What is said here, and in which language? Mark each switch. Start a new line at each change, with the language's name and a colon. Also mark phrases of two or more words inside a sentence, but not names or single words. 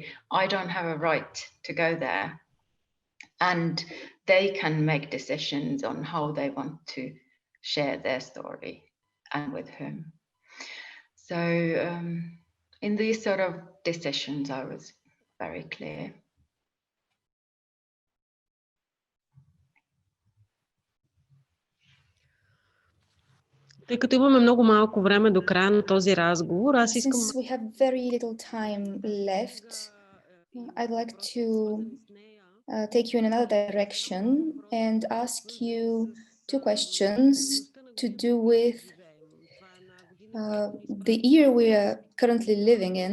English: I don't have a right to go there. And they can make decisions on how they want to share their story and with whom. So in these sort of decisions, I was very clear.
Bulgarian: Тъй като имаме много малко време до края на този разговор, аз искам...
English: Since we have very little time left, I'd like to take you in another direction and ask you two questions to do with the year we are currently living in.